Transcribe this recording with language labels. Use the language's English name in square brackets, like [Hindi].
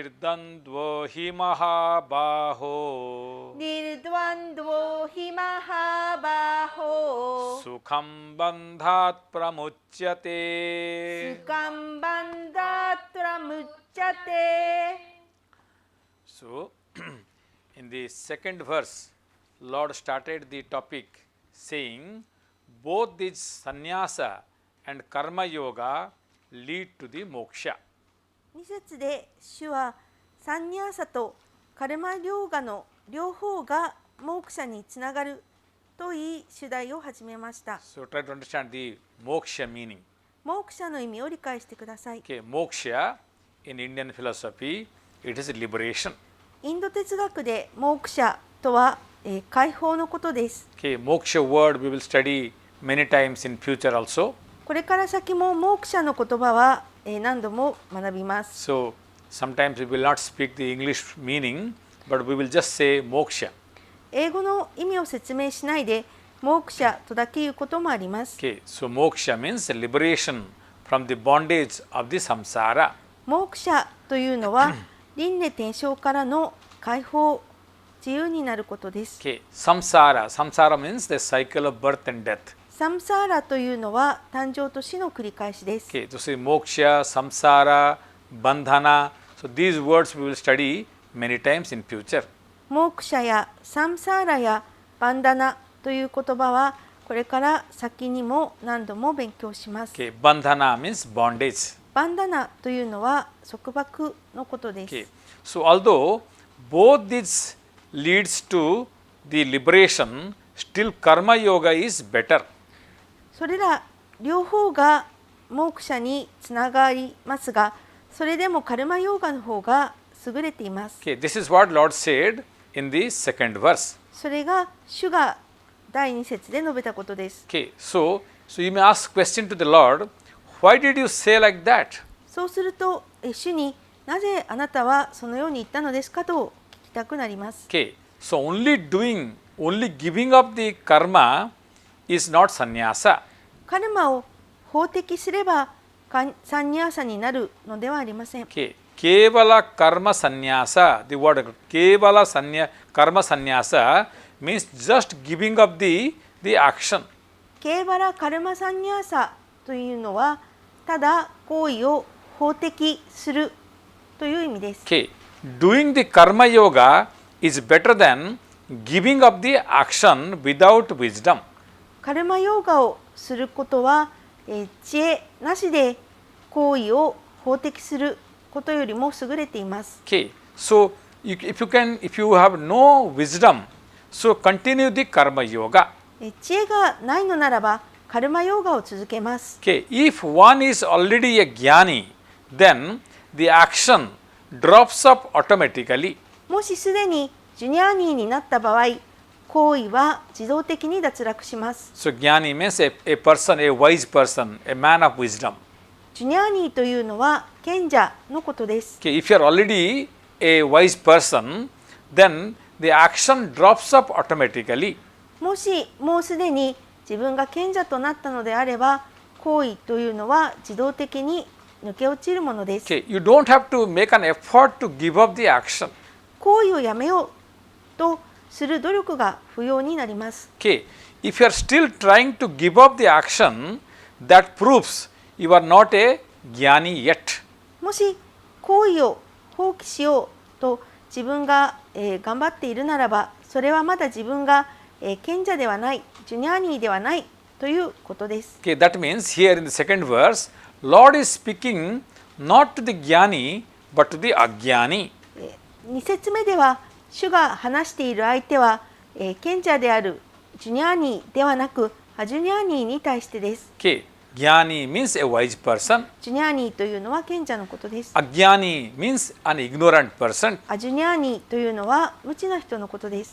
[Sanskrit] Nirdandvo hi mahabaho ニルドワンドヒマハバホ Sukham bandhat ス pramuchyate カンバンダトラムチャテ [English] So, in the second verse, Lord started the topic saying, both this sannyasa and karma yoga lead to the moksha. [Japanese] 2節で主はサンニャーサとカルマヨーガの両方がモークシャにつながるといい主題を始めました。 [English] So, try to understand the moksha meaning. [Japanese] モークシャの意味を理解してください。 [English] Okay, moksha in Indian philosophy, it is liberation. [Japanese] インド哲学でモークシャとは、解放のことです。 [English] Okay, moksha word we will study many times in future also. [Japanese] これから先もモークシャの言葉は、何度も学びます。 [English] So, sometimes we will not speak the English meaning, but we will just say moksha. [Japanese] 英語の意味を説明しないでモークシャとだけ言うこともあります。 [English] Okay, so moksha means liberation from the bondage of the samsara. [Japanese] モークシャというのは輪廻転生からの解放、自由になることです。 [English] Okay, samsara means the cycle of birth and death. [Japanese] サムサーラというのは誕生と死の繰り返しです。 [English] Okay, so say moksha, samsara, bandhana. So these words we will study many times in future. [Japanese] モークシャやサムサーラやバンダナという言葉はこれから先にも何度も勉強します。 [English] Okay, bandhana means bondage. [Japanese] バンダナというのは束縛のことです。 [English] Okay, so although both these leads to the liberation, still karma yoga is better. [Japanese] それら両方がモークシャにつながりますが、それでもカルマヨーガの方が優れています。 [English] Okay, this is what Lord said in the second verse. [Japanese] それが主が第2節で述べたことです。 [English] Okay, so you may ask question to the Lord, why did you say like that? [Japanese] そうすると、主になぜあなたはそのように言ったのですかと聞きたくなります。 [English] Okay, so only giving up the karma is not sannyasa. [Japanese] カルマを法的すればサンニャーサになるのではありません。 [English] Okay, kevala karma sannyasa, the word kevala karma sannyasa means just giving up the action. [Japanese] ケーバラカルマサンニャーサというのはただ行為を法的するという意味です。 [English] Okay, doing the karma yoga is better than giving up the action without wisdom. [Japanese] カルマヨーガをすることは、知恵なしで行為を法的することよりも優れています。 [English] Okay, so if you have no wisdom, so continue the karma yoga. [Japanese] 知恵がないのならばカルマヨーガを続けます。 [English] Okay, if one is already a jnani, then the action drops up automatically. [Japanese] もしすでにジュニアーニーになった場合、行為は自動的に脱落します。 [English] So jnani means a person, a wise person, a man of wisdom. [Japanese] ジュニアーニーというのは賢者のことです。 [English] Okay, if you are already a wise person, then the action drops up automatically. [Japanese] もしもうすでに自分が賢者となったのであれば、行為というのは自動的に抜け落ちるものです。 [English] Okay, you don't have to make an effort to give up the action. [Japanese] 行為をやめようとする努力が不要になります。 [English] Okay, if you are still trying to give up the action, that proves you are not a jnani yet. [Japanese] もし行為を放棄しようと自分が、頑張っているならば、それはまだ自分が、賢者ではない、ジュニアーニーではないということです。 [English] Okay, that means here in the second verse, Lord is speaking not to the jnani but to the ajnani. [Japanese] 2節目では主が話している相手は、賢者であるジュニアーニーではなくアジュニアーニーに対してです。 [English] Okay, jnani means a wise person. [Japanese] ジュニアーニーというのは賢者のことです。 [English] Ajnani means an ignorant person. [Japanese] アジュニアーニーというのは無知な人のことです。